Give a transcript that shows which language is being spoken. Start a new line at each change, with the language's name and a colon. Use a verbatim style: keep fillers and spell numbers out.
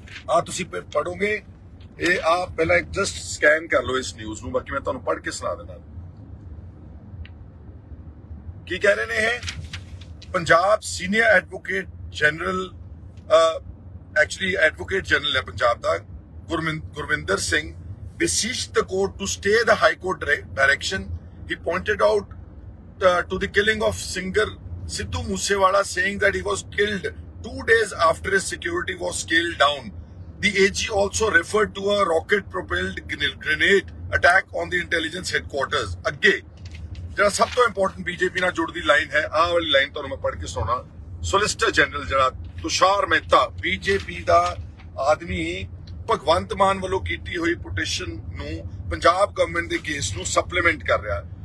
Punjabi: ਆ ਤੁਸੀਂ ਪ- ਪੜ੍ਹੋਗੇ ਇਹ, ਆ ਪਹਿਲਾਂ ਇੱਕ ਜਸਟ ਸਕੈਨ ਕਰ ਲਓ ਇਸ ਨਿਊਜ਼ ਨੂੰ, ਬਾਕੀ ਮੈਂ ਤੁਹਾਨੂੰ ਪੜ੍ਹ ਕੇ ਸੁਣਾ ਦੇਣਾ ਕੀ ਕਹਿ ਰਹੇ ਨੇ ਇਹ। Punjab senior advocate general, actually advocate general ਹੈ ਪੰਜਾਬ ਦਾ, ਗੁਰਮਿੰ- Gurvinder Singh
English: beseeched the court to stay the high court dire- direction. He pointed out uh, to the killing of singer Sidhu Musewala, saying that he was killed two days after his security was scaled down. The A G also referred to a rocket propelled grenade attack on the intelligence headquarters.
Punjabi: ਅੱਗੇ ਜਿਹੜਾ ਸਭ ਤੋਂ important BJP ਨਾਲ ਜੁੜਦੀ line ਹੈ, ਆਹ ਵਾਲੀ line ਤੁਹਾਨੂੰ ਮੈਂ ਪੜ੍ਹ ਕੇ ਸੁਣਾਉਣਾ। ਸੋਲਿਸਟਰ ਜਨਰਲ ਜਿਹੜਾ ਤੁਸ਼ਾਰ ਮਹਿਤਾ, ਬੀਜੇਪੀ ਦਾ ਆਦਮੀ, ਭਗਵੰਤ ਮਾਨ ਵੱਲੋਂ ਕੀਤੀ ਹੋਈ ਪਟੀਸ਼ਨ ਨੂੰ ਪੰਜਾਬ ਗਵਰਨਮੈਂਟ ਦੇ ਕੇਸ ਨੂੰ ਸਪਲੀਮੈਂਟ ਕਰ ਰਿਹਾ ਹੈ।